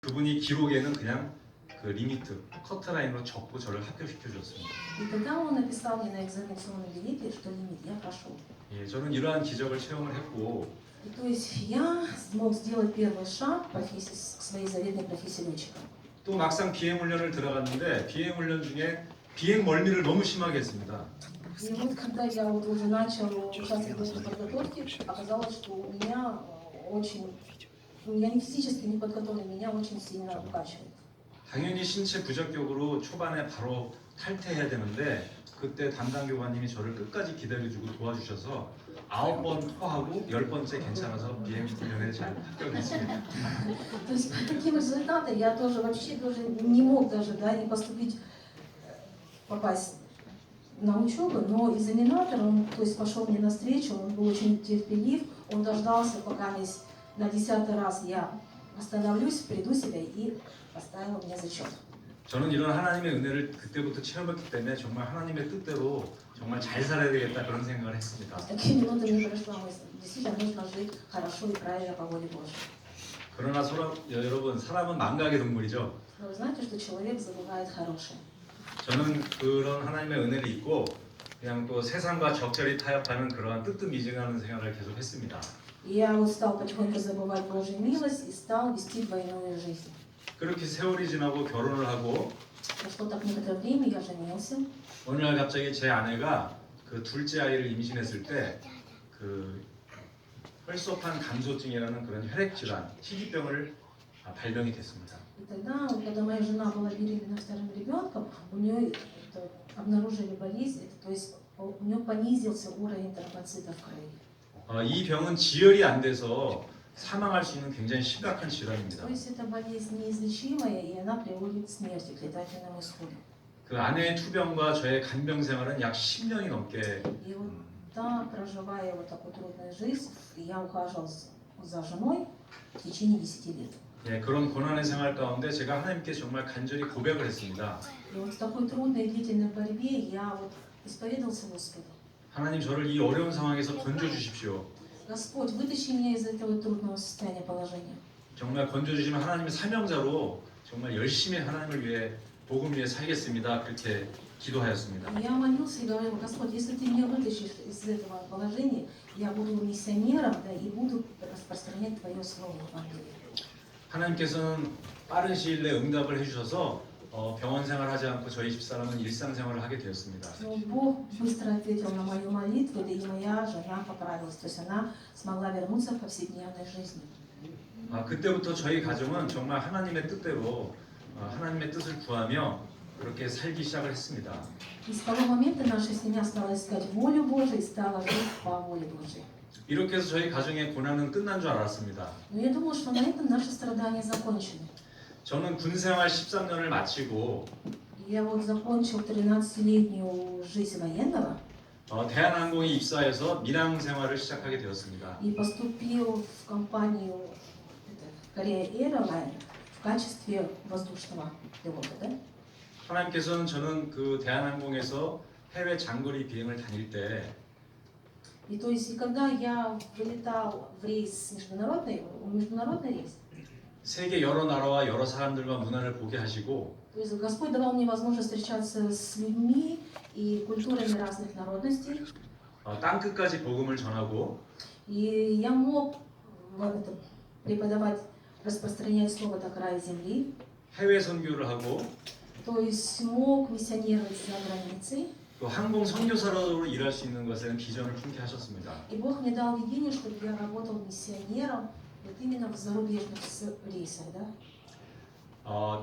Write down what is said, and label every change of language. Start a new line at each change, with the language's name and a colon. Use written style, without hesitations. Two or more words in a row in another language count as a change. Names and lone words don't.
Korean: 그분이 기록에는 그냥 그 리미트, 커트라인으로 적고 저를 합격시켜 줬습니다.
Russian: И тогда он написал мне на экзаменационном билете, что лимит я прошел.
Korean: 예, 저는 이러한 기적을 체험을 했고,
Russian: И то есть я смог сделать первый шаг к своей заветной профессии летчика.
Korean: 또 막상 비행 훈련을 들어갔는데 비행 훈련 중에 비행 멀미를 너무 심하게 했습니다.
Russian: И вот когда я вот уже начал участвовать в этой подготовке, оказалось, что у меня я не физически не подготовлен, меня очень сильно укачивает.
Korean: 당연히 신체 부적격으로 초반에 바로 탈퇴해야 되는데 그때 담당 교관님이 저를 끝까지 기다려주고 도와주셔서 9번 토하고 10번째 괜찮아서 비행 훈련에 잘 합격했습니다.
Russian: То есть по таким результатам я тоже вообще даже не мог даже не поступить, попасть на учебу, но экзаменатор, он то есть пошел мне навстречу, он был очень терпелив, он дождался, пока на 10-й раз я остановлюсь, приду себя и поставил мне зачет.
Korean: 저는 이런 하나님의 은혜를 그때부터 체험했기 때문에 정말 하나님의 뜻대로 정말 잘 살아야 되겠다 그런 생각을 했습니다.
Russian: В такие минуты мне пришла мысль, действительно нужно жить хорошо и правильно по воле Божьей.
Korean: 그러나 여러분 사람은 망각의 동물이죠.
Russian: Но вы знаете, что человек забывает хорошее.
Korean: 저는 그런 하나님의 은혜를 잊고 그냥 또 세상과 적절히 타협하는 그러한 뜨뜻미지근한 생활을 계속 했습니다.
Russian: И я вот стал потихоньку забывать Божью милость и стал вести двойную жизнь.
Korean: 그렇게 세월이 지나고 결혼을 하고
Russian: Прошло так некоторое время, я женился.
Korean: 어느 날 갑자기 제 아내가 그 둘째 아이를 임신했을 때 그 혈소판 감소증이라는 그런 혈액 질환, 희귀병을 발병이 됐습니다.
Russian: И тогда, когда моя жена была беременна вторым ребенком, у нее обнаружили болезнь, то есть у нее понизился уровень тромбоцитов в крови.
Korean: 이 병은 지혈이 안 돼서 사망할 수 있는 굉장히 심각한 질환입니다.
Russian: То есть это болезнь неизлечимая, и она приводит к смерти, к летательному исходу.
Korean: 그 아내의 투병과 저의 간병 생활은 약 10년이 넘게
Russian: И вот да, проживая вот такую трудную жизнь, я ухаживал за женой в течение 10 лет.
Korean: 예, 그런 고난의 생활 가운데 제가 하나님께 정말 간절히 고백을 했습니다.
Russian: И вот в такой трудной и длительной борьбе я вот исповедовался Господу.
Korean: 하나님 저를 이 어려운 상황에서 건져 주십시오.
Russian: Господь, вытащи меня из этого трудного состояния положения.
Korean: 정말 건져 주시면 하나님의 사명자로 정말 열심히 하나님을 위해 복음 위해 살겠습니다. 그렇게 기도하였습니다.
Russian: Я молился и говорил: Господь, если ты меня вытащишь из этого положения, я буду миссионером, да, и буду распространять Твое Слово в Евангелии.
Korean: 하나님께서는 빠른 시일 내에 응답을 해주셔서 병원 생활하지 않고 저희 집사람은 일상생활을 하게 되었습니다.
Russian: Но Бог быстро ответил на мою молитву, да и моя жена поправилась, то есть она смогла вернуться к повседневной жизни.
Korean: 그때부터 저희 가정은 정말 하나님의 뜻대로 하나님의 뜻을 구하며 그렇게 살기 시작을 했습니다.
Russian: И с того момента наша семья стала искать волю Божию и стала жить по воле Божией.
Korean: 이렇게 해서 저희 가정의 고난은 끝난 줄 알았습니다.
Russian: Но я думала, что на этом наши страдания закончены.
Korean: 저는 군 생활 13년을 마치고
Russian: Я вот закончил 13-летнюю жизнь военного
Korean: 대한항공에 입사해서 민항 생활을 시작하게 되었습니다.
Russian: и поступил в компанию Korea Airlines в качестве воздушного пилота, да?
Korean: 하나님께서는 저는 그 대한항공에서 해외 장거리 비행을 다닐 때
Russian: И то есть, и когда я вылетал в рейс международный рейс,
Korean: 세계 여러 나라와 여러 사람들과 문화를 보게 하시고
Russian: то есть Господь давал мне возможность встречаться с людьми и культурами разных народностей,
Korean: 땅 끝까지 복음을 전하고
Russian: и я мог преподавать, распространять слово до края земли,
Korean: 해외 선교를 하고
Russian: то есть мог миссионировать за границей.
Korean: 또 항공 선교사로 일할 수 있는 것에는 비전을 품게 하셨습니다.
Russian: И Бог мне дал видение, чтобы я работал миссионером вот именно в зарубежных рейсах, да?